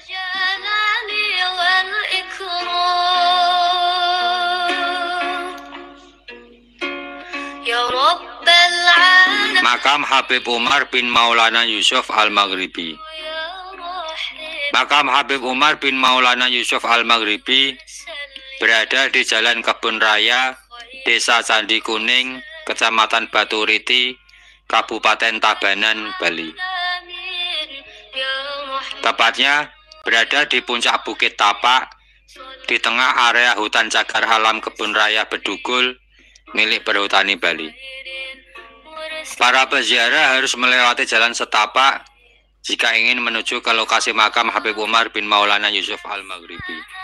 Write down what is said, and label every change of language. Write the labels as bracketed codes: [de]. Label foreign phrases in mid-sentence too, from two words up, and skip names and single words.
[id] Makam Habib Umar bin Maulana Yusuf Al-Maghribi. Makam Habib Umar bin Maulana Yusuf Al-Maghribi berada di Jalan Kebun Raya, Desa Candi Kuning, Kecamatan Baturiti, Kabupaten Tabanan, Bali. Tepatnya berada di puncak Bukit Tapak, di tengah area hutan cagar alam kebun raya Bedugul milik Perhutani Bali. Para peziarah harus melewati jalan setapak jika ingin menuju ke lokasi makam Habib Umar bin Maulana Yusuf Al-Maghribi.